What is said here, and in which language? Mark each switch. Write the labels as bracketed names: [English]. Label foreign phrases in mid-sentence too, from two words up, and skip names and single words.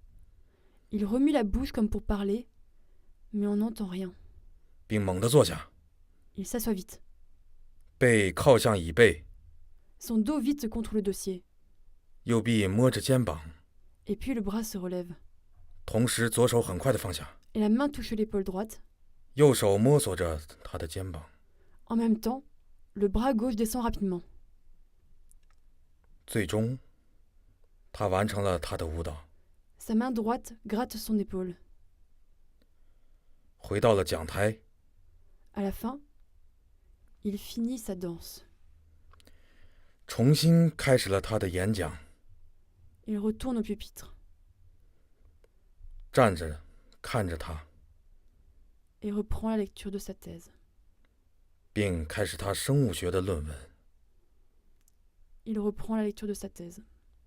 [French] Il remue la bouche comme pour parler, mais on n'entend rien. [Chinese] 并猛地坐下， [French] Il s'assoit vite, [Chinese] 背靠向椅背， [French] son dos vite contre le dossier, [Chinese] 右臂摸着肩膀， [French] et puis le bras se relève, [Chinese] 同时左手很快地放下， [French] et la main touche l'épaule droite. [Chinese] 右手摸索着他的肩膀。 [French] En même temps, le bras gauche descend rapidement. [Chinese] 最终，他完成了他的舞蹈， [French] Sa main droite gratte son épaule. [Chinese] 回到了讲台， [French] À la fin, il finit sa danse. [Chinese] 重新开始了他的演讲。 [French] Il retourne au pupitre [Chinese] 站着看着他， [French] et reprend la lecture de sa thèse. [Chinese] 并开始他生物学的论文。 [French] Il reprend la lecture de sa thèse.